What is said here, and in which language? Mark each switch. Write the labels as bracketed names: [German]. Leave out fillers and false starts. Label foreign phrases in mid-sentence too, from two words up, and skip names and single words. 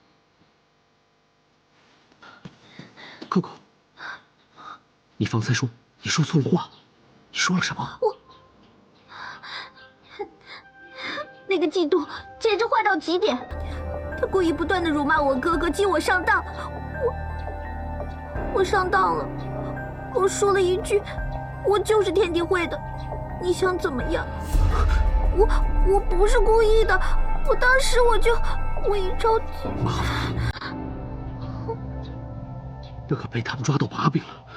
[Chinese] 寇寇，你方才說你說錯了話，你說了什麼？那個嫉妒簡直壞到極點，他故意不斷地辱罵我哥哥，激我上當，我上當了，我說了一句，我就是天地會的，你想怎麼樣？我不是故意的，我當時我一着急。这可被他們抓到把柄了。